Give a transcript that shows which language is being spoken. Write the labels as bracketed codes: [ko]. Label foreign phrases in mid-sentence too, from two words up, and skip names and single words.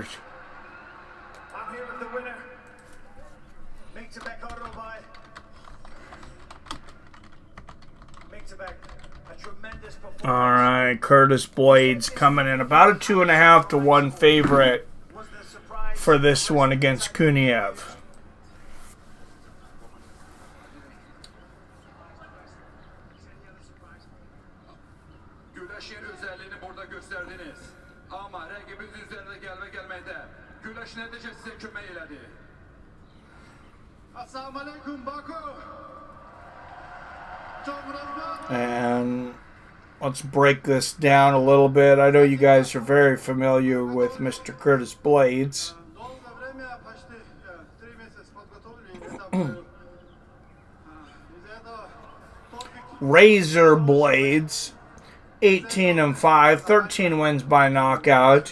[en] I'm here with the winner. Mykytbek Oralbai. Mykytbek, a tremendous performance. All right, Curtis Blaydes coming in about a 2.5 to 1 favorite for this one against Kuniev. [az] Güləşin özəlliğini burada göstərdiniz. Amma rəqibiniz üzərində gəlməkdə güləş nəticə sizə kömək elədi. [ar] السلام عليكم, Baku. [en] And let's break this down a little bit. I know you guys are very familiar with Mr. Curtis Blaydes. Razor Blaydes, 18-5, 13 wins by knockout.